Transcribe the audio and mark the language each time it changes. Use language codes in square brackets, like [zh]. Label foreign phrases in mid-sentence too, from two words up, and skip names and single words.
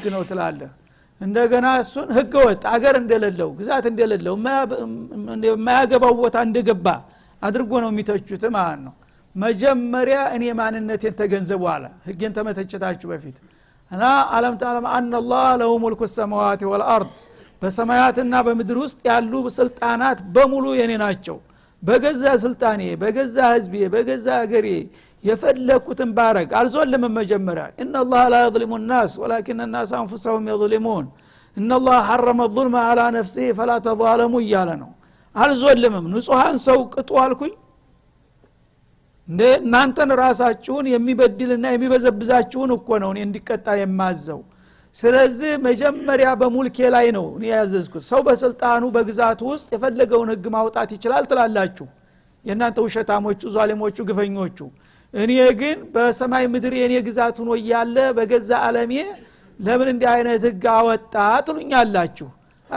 [am] ነው ትላለህ እንደገና እሱን ህግ ወጥ አገር እንደሌለው ግዛት እንደሌለው የማያገባው ቦታ እንደገባ አድርጎ ነው የሚተቹት ማለት ነው መጀመሪያ እኔ ማንነቴን ተገንዘቡ አለ ህግን ተመተቸታችሁ በፊት እና [ar] ألم تعلم أن الله له ملك السماوات والارض [am] በሰማያትና በምድር ውስጥ ያሉ ስልጣናት በሙሉ የኔ ናቸው በገዛ ስልጣኔ በገዛ ህዝቤ በገዛ አገሬ የፈለኩትን ባረግ አልዞልም መጀመሪያ [ar] ان الله لا يظلم الناس ولكن الناس انفسهم يظلمون ان الله حرم الظلم على نفسه فلا تظالموا [am] እያለ ነው አልዞልምም ንጹሃን ሰው ቅጡ አልኩኝ እናንተን ራሳችሁን የሚበድልና የሚበዘብዛችሁን እኮ ነው እኔ እንዲቀጣ የማዘው ስለዚህ መጀመሪያ በሙልኬ ላይ ነው እኔ ያዘዝኩት ሰው በስልጣኑ በግዛቱ ውስጥ የፈለገውን ህግ ማውጣት ይችላል ትላላችሁ የናንተ ውሸታሞቹ ዛሊሞቹ ግፈኞቹ እኔ ግን በሰማይ ምድር የኔ ግዛት ሆኖ ያለ በገዛ ዓለሜ ለምን እንዲህ አይነት ህግ አወጣ ትሉኛላችሁ አረ